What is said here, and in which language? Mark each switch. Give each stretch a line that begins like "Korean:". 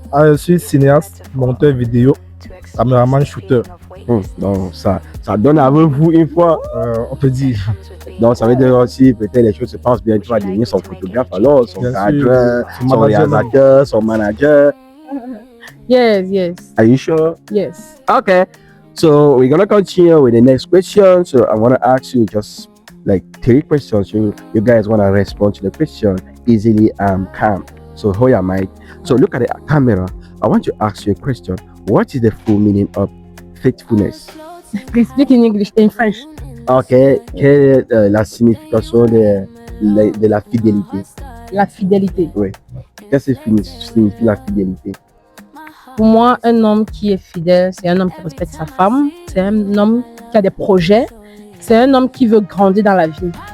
French: Je suis cinéaste, monteur vidéo, caméraman, shooter. Donc ça donne avec vous une fois. On peut dire. Donc ça veut dire aussi peut-être les choses se passent bien, tu vas devenir son photographe alors, son cadreur, son réalisateur, son manager.
English: Yes. Are you sure? Yes. Okay. So we're gonna continue with the next question. So I wanna ask you just like 3 questions. You guys wanna respond to the question easily and calm. So hold your mic. So look at the camera. I want to ask you a question. What is the full meaning of faithfulness? Please speak in English, in French. Ok.
French: Quelle est la signification de la fidélité? La fidélité. Oui. Qu'est-ce que signifie la fidélité? Pour moi, un homme qui est fidèle, c'est un homme qui respecte sa femme, c'est un homme qui a des projets, c'est un homme qui veut grandir dans la vie.